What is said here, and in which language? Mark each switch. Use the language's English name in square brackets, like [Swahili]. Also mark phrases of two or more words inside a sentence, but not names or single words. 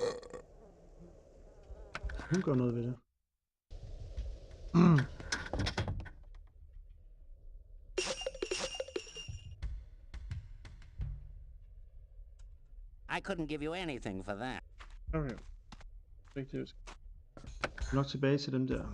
[Danish] Hun gør noget ved det. [English] I couldn't give you anything for that. [Danish] Okay. Rigtigt. Nok tilbage til dem der.